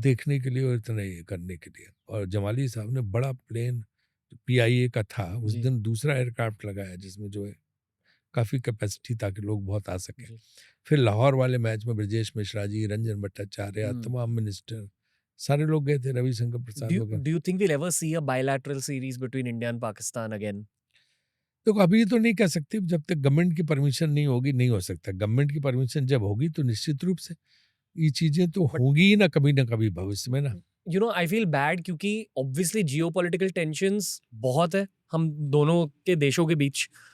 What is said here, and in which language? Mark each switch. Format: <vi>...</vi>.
<hi>देखने के लिए और इतना ये करने के लिए। और जमाली साहब ने बड़ा प्लेन पीआईए का था उस जी, दिन, दूसरा एयरक्राफ्ट लगाया जिसमें जो है काफी कैपेसिटी ताकि लोग बहुत आ सके। जी। फिर लाहौर वाले मैच में ब्रजेश मिश्रा जी, रंजन भट्टाचार्य, हुँ। तमाम मिनिस्टर सारे लोग गए थे, रविशंकर प्रसाद</hi> <en>Do</en> <hi>वगैरह।</hi> <en>do you think we'll ever see a bilateral series between India and Pakistan again?</en> <hi>तो अभी तो नहीं कह सकते, जब तक गवर्नमेंट की परमिशन नहीं होगी नहीं हो सकता। गवर्नमेंट की परमिशन जब होगी तो निश्चित रूप से ये चीजें तो</hi> <en>But</en> <hi>होंगी ही ना कभी भविष्य में ना।</hi> <en>I feel bad</en> <hi>क्योंकि</hi> <en>obviously geopolitical tensions</en> <hi>बहुत है हम दोनों के देशों के बीच।</hi>